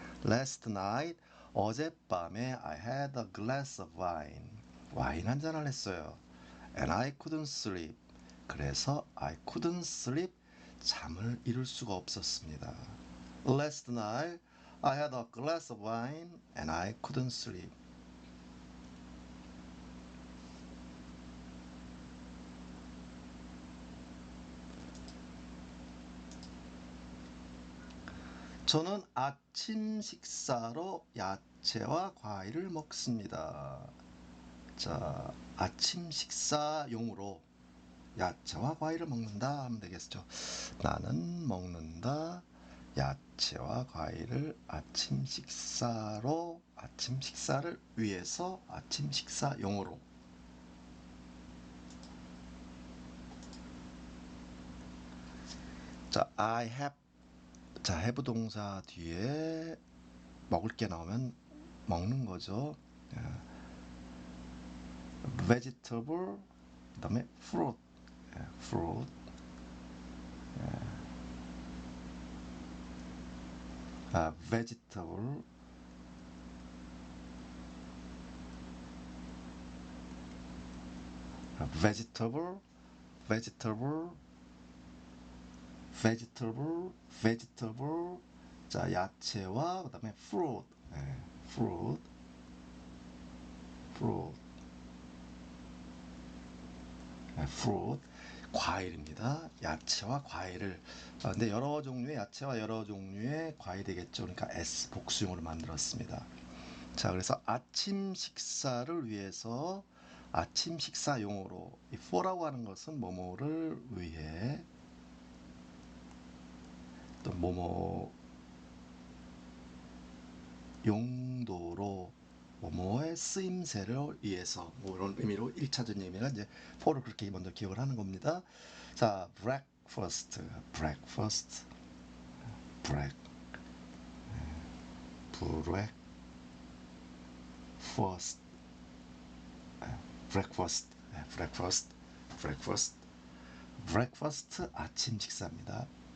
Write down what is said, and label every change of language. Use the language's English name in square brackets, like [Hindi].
[English] Last night [Korean] 어젯밤에 [English] I had a glass of wine. [Korean] 와인 한 잔을 했어요. [English] And I couldn't sleep. [Korean] 그래서 [English] I couldn't sleep. [Korean] 잠을 이룰 수가 없었습니다. [English] Last night I had a glass of wine and I couldn't sleep. [Korean] 저는 아침 식사로 야채와 과일을 먹습니다. 자, 아침 식사용으로 야채와 과일을 먹는다 하면 되겠죠. 나는 먹는다 야채와 과일을 아침 식사로 아침 식사를 위해서 아침 식사용으로 자, [English] I have [Korean] 자, have 동사 뒤에 먹을 게 나오면 먹는 거죠. [English] vegetable [Korean] 그다음에 [English] fruit fruit vegetable vegetable vegetable vegetable vegetable [Korean] 자, 야채와 그다음에 [English] fruit fruit fruit fruit [Korean] 과일입니다. 야채와 과일을 근데 여러 종류의 야채와 여러 종류의 과일이겠죠. 그러니까 S 복수형으로 만들었습니다. 자, 그래서 아침 식사를 위해서 아침 식사용으로 이 for라고 하는 것은 뭐뭐를 위해 또 뭐뭐 용도로 뭐뭐의 쓰임새를 위해서 뭐 이런 의미로 1차적인 의미가 이제 for를 그렇게 먼저 기억을 하는 겁니다. [English] 자, breakfast breakfast break breakfast breakfast breakfast breakfast breakfast [Korean] 아침 식사입니다.